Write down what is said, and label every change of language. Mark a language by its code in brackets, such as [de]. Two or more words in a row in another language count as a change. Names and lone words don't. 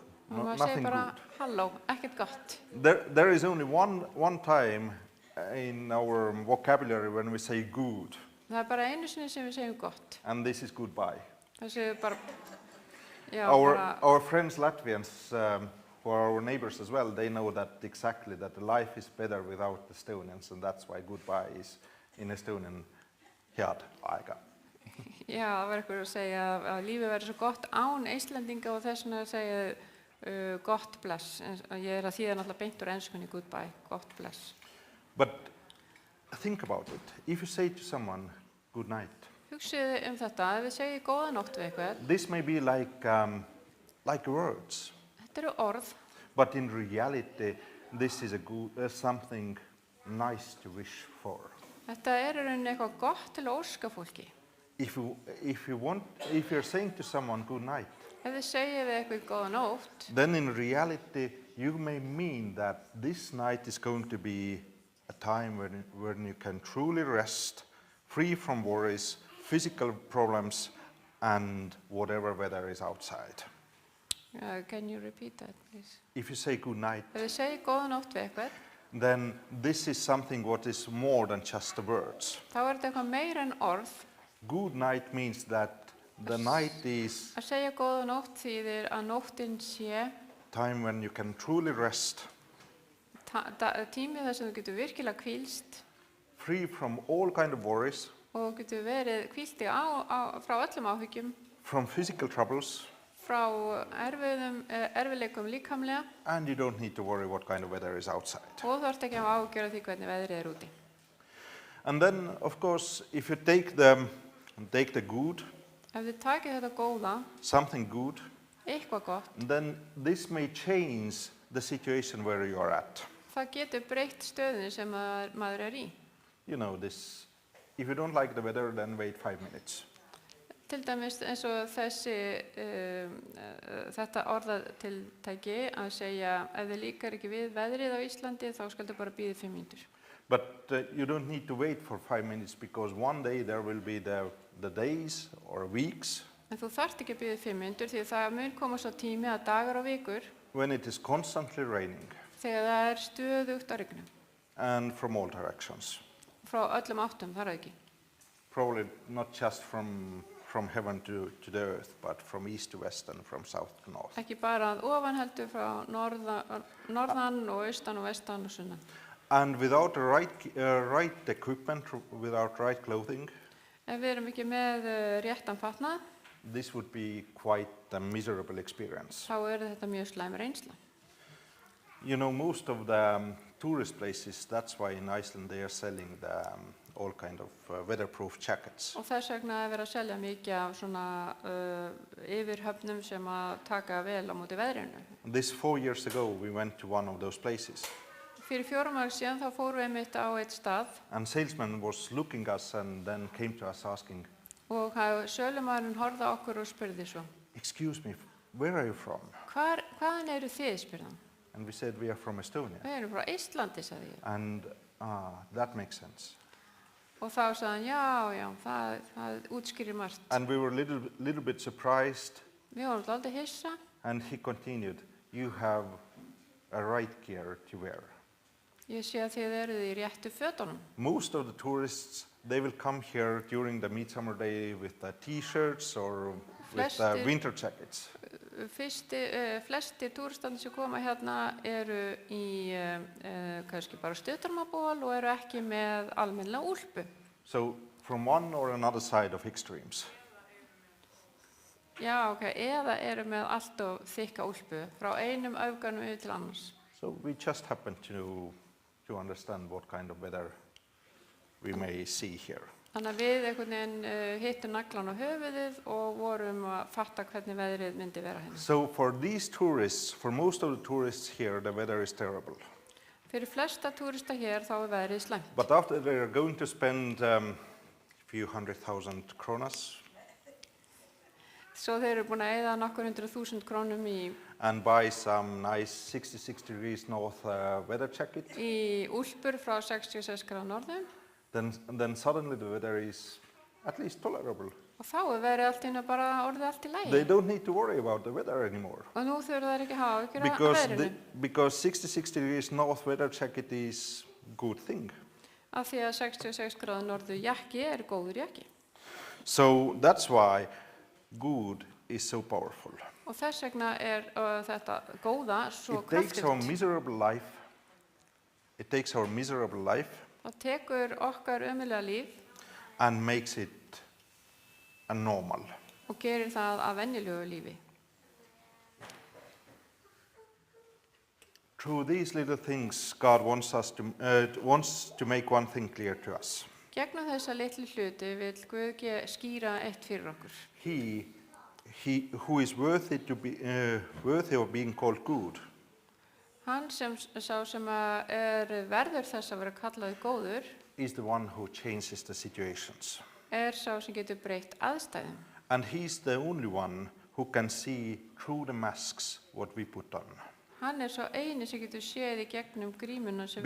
[is] Og maður segir nothing bara good. halló, ekkert gott. [en] There is only one time in our vocabulary when we say good, [is] Það er bara einu sinni sem við segjum gott. [en] and this is goodbye. [is] Það segjum bara, já, Our, bara, [en] our friends Latvians for our neighbors as well, they know that exactly that life is better without Estonians, and that's why goodbye is in Estonian [et] head aega. [is] Já, það var eitthvað að segja að lífið verður svo gott án Íslendinga og þess vegna að segja gott bless. Ég að þýða náttúrulega beint úr enskunni goodbye, gott bless. [en] But think about it. If you say to someone good night, [is] Hugsið þetta, ef við segjum góða nótt við eitthvað, [en] this may be like words, [is] þetta eru orð, [en] but in reality, this is something nice to wish for. [is] þetta er í rauninni eitthvað gott til að óska fólki. [en] If you're saying to someone good night, [is] Ef þið segið við eitthvað góða nótt, [en] then in reality, you may mean that this night is going to be a time when you can truly rest, free from worries, physical problems, and whatever weather is outside. Can you repeat that, please? If you say good night, [is] Ef þið segið góða nótt við eitthvað, [en] then this is something what is more than just the words. [is] þá er þetta eitthvað meira en orð. [en] Good night means that the night is [is] Að segja góða nótt þýðir að nóttin sé [en] time when you can truly rest, [is] tími þar sem þú getur virkilega hvílst [en] free from all kind of worries, [is] og getur verið hvíldi frá öllum áhyggjum, [en] from physical troubles, [is] frá erfiðleikum líkamlega [en] and you don't need to worry what kind of weather is outside. [is] og þú ert ekki að hafa áhyggjur af því hvernig veðrið er úti. [en] And then, of course, if you take the good, [is] Ef þið takið þetta góða, [en] something good, [is] eitthvað gott, [en] then this may change the situation where you are at. [is] það getur breytt stöðunni sem maður er í. [en] You know this, if you don't like the weather, then wait 5 minutes. [is] Til dæmis eins og þetta orðatiltæki að segja ef þið líkar ekki við veðrið á Íslandi þá skaldu bara bíða 5 mínútur. [en] But you don't need to wait for 5 minutes because one day there will be the days or weeks [is] En þú þarft ekki að bíða 5 mínútur því það mun koma svo tími að dagar og vikur [en] when it is constantly raining [is] þegar það er stöðugt að rigna [en] and from all directions. [is] frá öllum áttum, þar ekki. [en] Probably not just from heaven to the earth, but from east to west and from south to north. [is] Ekki bara að ofan heldur frá norðan og austan og vestan og sunnan. [en] And without the right equipment, without right clothing, [is] Ef við erum ekki með réttan fatnað, [en] this would be quite a miserable experience. [is] þá er þetta mjög slæm reynsla. [en] You know, most of the tourist places, that's why in Iceland they are selling all kind of weatherproof jackets. [is] Og þess vegna er verið að selja mikið af svona yfirhöfnum sem að taka vel á móti veðrinu. [en] This 4 years ago, we went to one of those places. [is] Fyrir 4 árum síðan þá fórum við einmitt á eitt stað [en] And salesman was looking us and then came to us asking, [is] og sölumaðurinn horfði á okkur og spurði svo, [en] excuse me, where are you from? [is] hvaðan eru þið, spurði hann. [en] And we said, we are from Estonia. [is] Við erum frá Íslandi, sagði ég. [en] And that makes sense. [is] Og þá sagði hann, já, það útskýrir margt. [en] And we were a little bit surprised. [is] Við vorum aldrei hissa. [en] And he continued, you have a right gear to wear. [is] Ég sé að þið eruð í réttu fötunum. [en] Most of the tourists, they will come here during the midsummer day with the t-shirts or with the winter jackets. [is] Flestir túristandi sem koma hérna eru í kannski bara stuttarmaból og eru ekki með almennilega úlpu. [en] So from one or another side of extremes. [is] Já, eða eru með allt of þykka úlpu frá einum öfganum yfir til annars. [en] So we just happen to understand what kind of weather we may see here. [is] Þannig að við einhvern veginn hittum naglan á höfuðið og vorum að fatta hvernig veðrið myndi vera hérna. [en] So for these tourists, for most of the tourists here, the weather is terrible. [is] Fyrir flesta túrista hér þá er veðrið slæmt. [en] But after they are going to spend a few 100,000 kronas [is] Svo þeir eru búin að eyða nokkur 100.000 krónum [en] and buy some nice 66 degrees north weather jacket, [is] í úlpur frá 66 gráðu norðum. [en] then suddenly the weather is at least tolerable. [is] Og þá er verið allt í einu bara orðið allt í lagi. [en] They don't need to worry about the weather anymore. [is] Og nú þurfa þær ekki að hafa ykkur að veðrinu. [en] Because 66 degrees north weather jacket is good thing. [is] Af því að 66 gráðu norðu jakki er góður jakki. [en] So that's why good is so powerful. [is] Og þess vegna þetta góða svo [en] It takes our [is] kraftfullt. [en] miserable life. It takes our miserable life [is] Það tekur okkar ömurlega líf [en] and makes it a normal. [is] og gerir það að venjulegu lífi. [en] Through these little things, God wants to make one thing clear to us. [is] Gegnum þessa litlu hluti vill Guð skýra eitt fyrir okkur. [en] He who is worthy of being called good [is] Hann sá sem verður þess að vera kallaður góður [en] is the one who changes the situations. [is] sá sem getur breytt aðstæðum. [en] And he's the only one who can see through the masks what we put on. [is] Hann sá eini sem getur séð í gegnum grímuna sem við